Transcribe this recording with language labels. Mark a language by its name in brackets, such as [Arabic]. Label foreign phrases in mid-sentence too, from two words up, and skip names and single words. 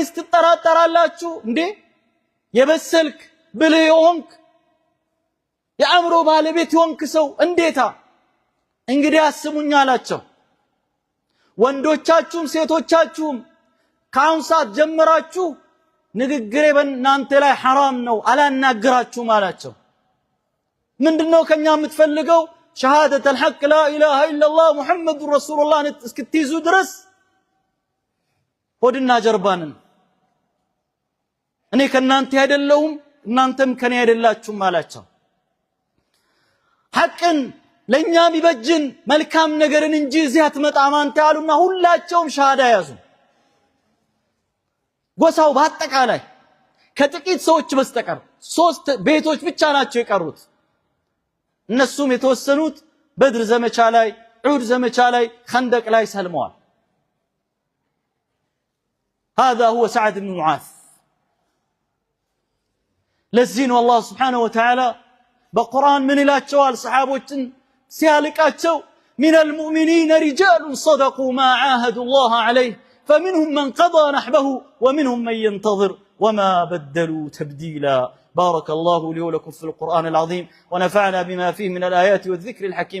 [Amharic] ትጠራጠራላችሁ እንዴ የበሰልክ ብልህ የሆንክ የአእምሮ ባለቤት የሆንክ ሰው እንዴታ እንግዲህ አስሙኝ አላቸው ወንዶቻችሁም ሴቶቻችሁም ካሁን ሰዓት ጀምራችሁ ንግግሬ በእናንተ ላይ ሐራም ነው አላናግራችሁም አላቸው ምንድነው ከኛ የምትፈልገው [Arabic] شهادة الحق لا اله الا الله محمد رسول الله [Amharic] እስክትይዙ ድረስ ሆድና ጀርባንን እኔ ከናንተ አይደለሁም እናንተም ከኔ አይደላችሁም አላቸው። ሐቅን ለኛ ቢበጅን መልካም ነገርን እንጂ እዚህ አትመጣም አንተ ያሉና ሁላቸውም ሻሃዳ ያዙ። ጎሳው በአጠቃላይ ከጥቂት ሰዎች በስተቀር 3 ቤቶች ብቻ ናቸው የቀሩት። እነሱም የተወሰኑት በድር ዘመቻ ላይ፣ ዑድ ዘመቻ ላይ፣ ኸንደቅ ላይ ሰልመዋል። [Arabic] هذا هو سعد بن معاذ. [Amharic] ለዚህ ነው አላህ [Arabic] سبحانه وتعالى [Amharic] በቁርአን ምን ይላቸዋል ሰሃቦችን ሲያልቃቸው [Arabic] من المؤمنين رجال صدقوا ما عاهدوا الله عليه فمنهم من قضى نحبه ومنهم من ينتظر وما بدلوا تبديلا. بارك الله لي ولكم في القرآن العظيم ونفعنا بما فيه من الآيات والذكر الحكيم.